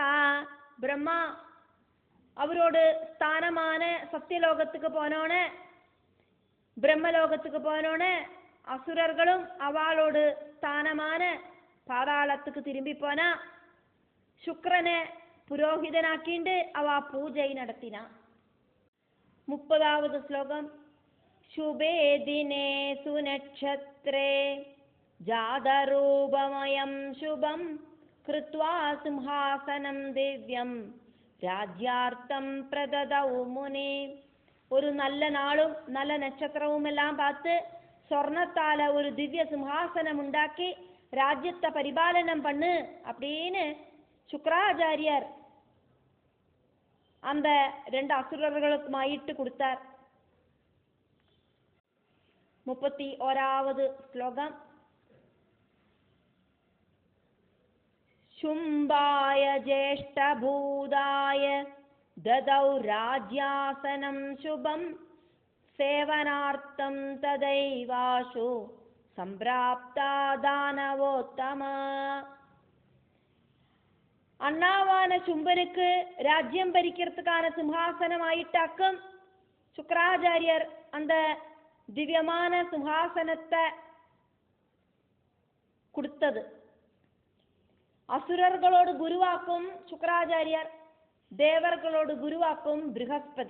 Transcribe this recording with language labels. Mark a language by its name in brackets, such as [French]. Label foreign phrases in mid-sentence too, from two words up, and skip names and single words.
[Tamil] பிரம்மா அவரோடு ஸ்தானமான சத்தியலோகத்துக்கு போனோன்னு, பிரம்மலோகத்துக்கு போனோன்னு அசுரர்களும் அவளோடு ஸ்தானமான பாதாளத்துக்கு திரும்பி போனா சுக்ரனை புரோஹிதனாக்கிண்டு அவ பூஜை நடத்தினா. 30வது ஸ்லோகம். [Sanskrit] शुभे दिने सुनक्षत्रे जातरूपमयं शुभं कृत्वा सिंहासनं दिव्यं राज्यार्थं प्रददौ मुने. [Tamil] ஒரு நல்ல நாளும் நல்ல நட்சத்திரமும் எல்லாம் பார்த்து சொர்ணத்தால ஒரு திவ்ய சிம்ஹாசனம் உண்டாக்கி ராஜ்யத்தை பரிபாலனம் பண்ணு அப்படின்னு சுக்ராச்சாரியர் அந்த 2 அசுரர்களுக்கு மாயிட்டு கொடுத்தார். 31வது ஸ்லோகம். [Sanskrit] शुम्बाय ज्येष्ठभूताय ददौ राज्यासनं शुभं सेवनार्थं तदैवाशु सम्प्राप्ता दानवोत्तमा. [Tamil] அண்ணாவான சும்பனுக்கு ராஜ்யம் பறிக்கிறதுக்கான சிம்ஹாசனம் ஆயிட்டாக்கும் சுக்ராச்சாரியர் அந்த திவ்யமான சிம்ஹாசனத்தை கொடுத்தது. அசுரர்களோடு குருவாக்கும் சுக்ராச்சாரியர், தேவர்களோடு குருவாக்கும் ப்ரஹஸ்பதி.